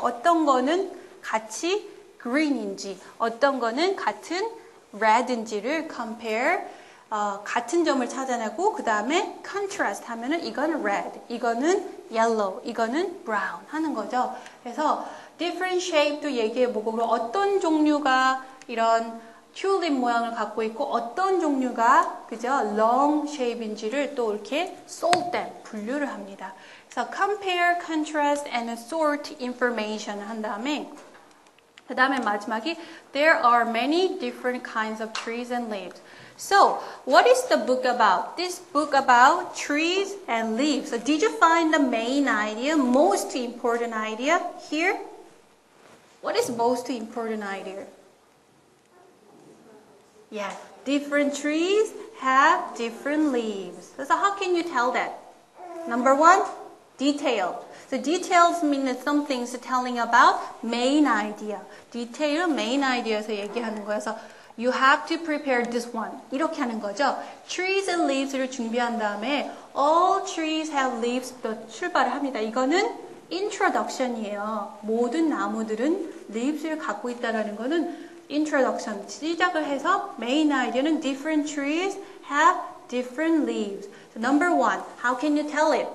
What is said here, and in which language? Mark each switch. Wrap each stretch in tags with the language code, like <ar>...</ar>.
<ko>어떤 거는 같이 green인지 어떤 거는 같은 red인지를 compare 같은 점을 찾아내고 그 다음에 contrast 하면은 이거는 red, 이거는 yellow, 이거는 brown 하는 거죠. 그래서 different shape도 얘기해보고 그리고 어떤 종류가 이런 튤립 모양을 갖고 있고 어떤 종류가 그죠 long shape인지를 또 이렇게</ko> <en>sort them</en> <ko>분류를 합니다. 그래서</ko> <en>compare, contrast, and sort information</en> <ko>한 다음에 그 다음에 마지막이</ko> <en>There are many different kinds of trees and leaves. So, what is the book about? This book about trees and leaves. So, did you find the main idea, most important idea here? What is most important idea? Yeah, different trees have different leaves. So, how can you tell that? Number 1, detail. So details mean some things telling about main idea. detail은 main idea에서</en> <ko>얘기하는 거여서</ko> <en>you have to prepare this one.</en> <ko>이렇게 하는 거죠.</ko> <en>trees and leaves를</en> <ko>준비한 다음에</ko> <en>all trees have leaves부터</en> <ko>출발을 합니다. 이거는 introduction이에요. 모든 나무들은 leaves를 갖고 있다는 거는 introduction. 시작을 해서</ko> <en>main idea는 different trees have different leaves. So number 1, how can you tell it?</en>